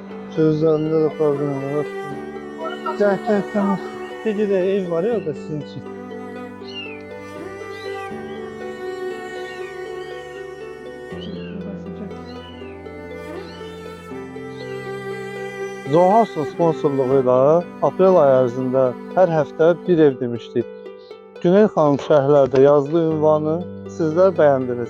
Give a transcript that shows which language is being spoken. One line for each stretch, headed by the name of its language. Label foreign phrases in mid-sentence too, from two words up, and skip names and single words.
Turkish: Sözlerinde de problem var. Gerçekten bir de ev var ya orada sizin için.
Azerbaijani: Zoharsın sponsorluğuyla aprel ayı ərzində hər həftə bir ev demişdik. Güney xanım şəhərlərdə yazdığı ünvanı sizlər bəyəndiniz.